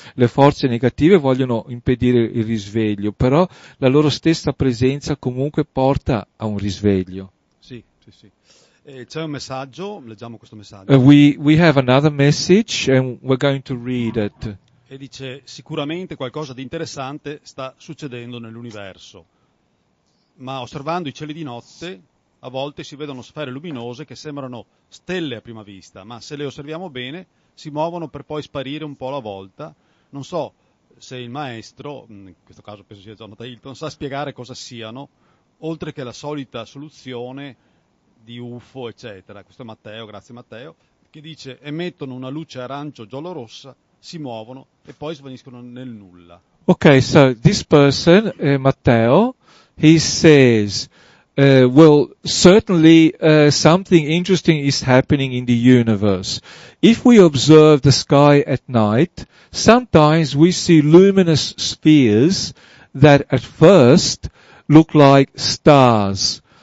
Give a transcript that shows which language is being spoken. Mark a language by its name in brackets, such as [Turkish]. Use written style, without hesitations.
[Italian] Le forze negative vogliono impedire il risveglio, però la loro stessa presenza comunque porta a un risveglio. Sì. C'è un messaggio, leggiamo questo messaggio. [English] We have another message and we're going to read it. [Italian] E dice: sicuramente qualcosa di interessante sta succedendo nell'universo, ma osservando i cieli di notte a volte si vedono sfere luminose che sembrano stelle a prima vista, ma se le osserviamo bene si muovono per poi sparire un po' alla volta. Non so se il maestro, in questo caso penso sia Jonathan Hilton, sa spiegare cosa siano, oltre che la solita soluzione di UFO, eccetera. Questo è Matteo, grazie Matteo, che dice: emettono una luce arancio giallo-rossa, si muovono e poi svaniscono nel nulla. [English] Okay, so this person, Matteo, he says, well, certainly something interesting is happening in the universe. If we observe the sky at night, sometimes we see luminous spheres that at first look like stars.